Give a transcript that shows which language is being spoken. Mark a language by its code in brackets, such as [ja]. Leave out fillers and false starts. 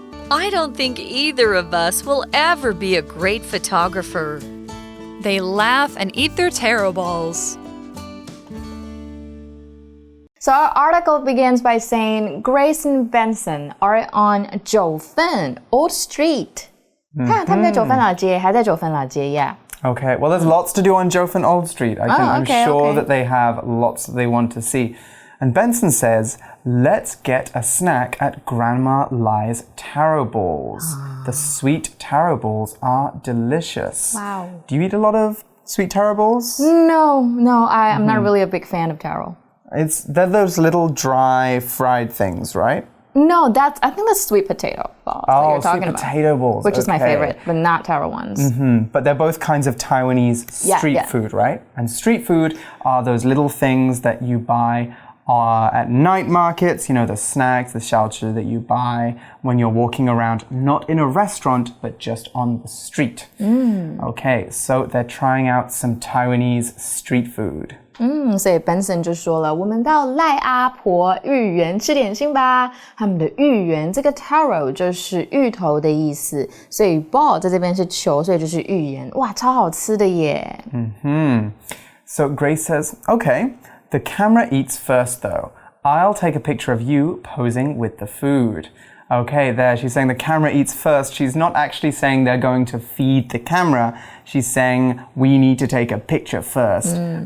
[en] I don't think either of us will ever be a great photographer. They laugh and eat their taro balls. So our article begins by saying Grace and Benson are on 九份 Old Street. [zh] 看他们在九份老街，还在九份老街 yeah. [en] Okay, well, there's lots to do on 九份 Old Street. I'm sure that they have lots that they want to see. And Benson says, let's get a snack at Grandma Lai's taro balls. The sweet taro balls are delicious. Wow. Do you eat a lot of sweet taro balls? No, I'm not really a big fan of taro. They're those little dry fried things, right? No, I think that's sweet potato balls that you're talking sweet potato balls. Which is my favorite, but not taro ones. But they're both kinds of Taiwanese street food, right? And street food are those little things that you buy at night markets, you know, the snacks, the 小吃 that you buy when you're walking around, not in a restaurant, but just on the street. Okay, so they're trying out some Taiwanese street food. [zh] 所以 Benson 就说了，我们到赖阿婆芋圆吃点心吧。他们的芋圆，这个 taro 就是芋头的意思，所以 ball 在这边是球，所以就是芋圆。哇，超好吃的耶。 [en] So Grace says, okay, the camera eats first though. I'll take a picture of you posing with the food. Okay, there, she's saying the camera eats first. She's not actually saying they're going to feed the camera. She's saying we need to take a picture first.